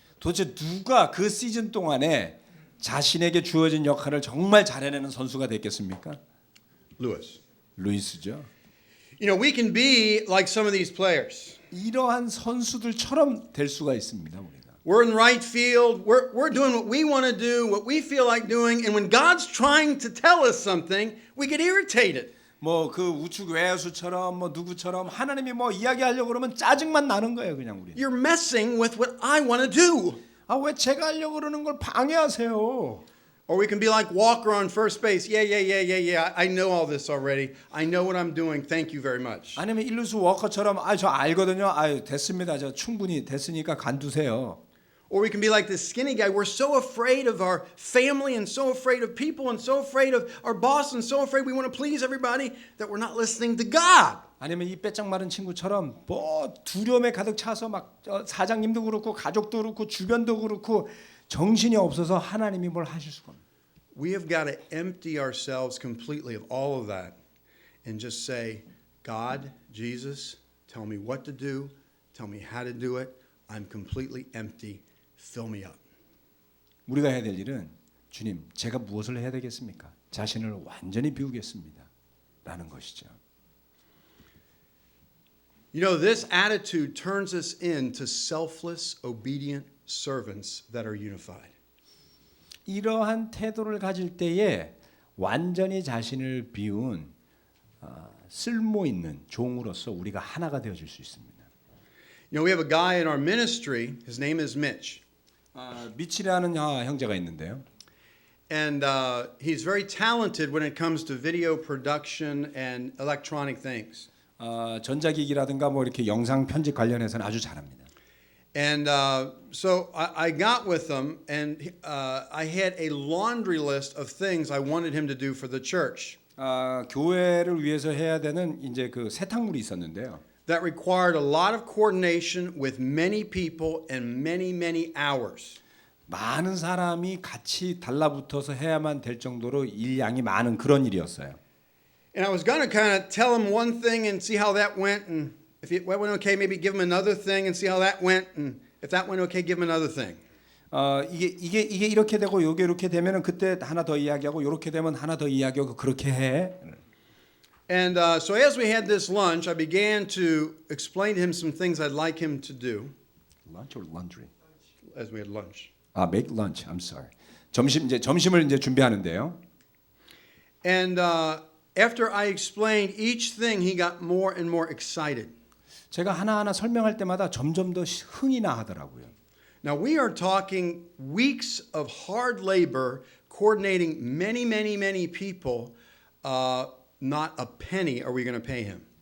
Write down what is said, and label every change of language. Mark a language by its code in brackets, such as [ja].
[ko] 도대체 누가 그 시즌 동안에 자신에게 주어진 역할을 정말 잘해내는 선수가 됐겠습니까? [en] Lewis. [ko] 루이스죠. [en] You know, we can be like some of these players. [ko] 이러한 선수들처럼 될 수가 있습니다. 우리가. [en] We're in right field. We're doing what we want to do, what we feel like doing. And when God's trying to tell us something, we get irritated. [ko] 뭐 그 우측 외야수처럼 뭐 누구처럼 하나님이 뭐 이야기하려고 그러면 짜증만 나는 거예요, 그냥 우리. [en] You're messing with what I want to do. [ko] 왜 제가 하려고 그러는 걸 방해하세요? [en] Or we can be like Walker on first base. Yeah. I know all this already. I know what I'm doing. Thank you very much. [ko] 아니면 일루수 워커처럼 저 알거든요. 됐습니다. 저 충분히 됐으니까 간두세요. [en] Or we can be like this skinny guy. We're so afraid of our family and so afraid of people and so afraid of our boss and so afraid we want to please everybody that we're not listening to God. [ko] 아니면 이 빼짝 마른 친구처럼 뭐 두려움에 가득 차서 막 사장님도 그렇고 가족도 그렇고 주변도 그렇고 정신이 없어서 하나님이 뭘 하실 수가 없어요. [en] We have got to empty ourselves completely of all of that and just say, God, Jesus, tell me what to do. Tell me how to do it. I'm completely empty. Fill me up. [ko] 우리가 해야 될 일은 주님, 제가 무엇을 해야 되겠습니까? 자신을 완전히 비우겠습니다. 라는 것이죠. [en] You know, this attitude turns us into selfless, obedient servants that are unified. [ko] 이러한 태도를 가질 때에 완전히 자신을 비운 쓸모 있는 종으로서 우리가 하나가 되어질 수 있습니다. [en] You know, we have a guy in our ministry. His name is Mitch. [ko] 미치라는 형제가 있는데요. [en] And he's very talented when it comes to video production and electronic things. [ko] 전자기기라든가 뭐 이렇게 영상 편집 관련해서는 아주 잘합니다. [en] And so I got with him, and I had a laundry list of things I wanted him to do for the church. [ko] 교회를 위해서 해야 되는 이제 그 세탁물이 있었는데요. [en] That required a lot of coordination with many people and many hours. [ko] 많은 사람이 같이 달라붙어서 해야만 될 정도로 일량이 많은 그런 일이었어요. [en] And I was going to kind of tell him one thing and see how that went, and if it went okay, maybe give him another thing and see how that went, and if that went okay, give him another thing. [ko] 이게 이렇게 되고 이게 이렇게 되면은 그때 하나 더 이야기하고 이렇게 되면 하나 더 이야기하고 그렇게 해. [en] And so as we had this lunch, I began to explain to him some things I'd like him to do. Lunch or laundry? As we had lunch. Make lunch. I'm sorry. [ko] 점심을 이제 준비하는데요. [en] And after I explained each thing, he got more and more excited. [ko] 제가 하나하나 설명할 때마다 점점 더 흥이 나 하더라고요. [en] Now we are talking weeks of hard labor coordinating many people. Not a penny are we going to pay him.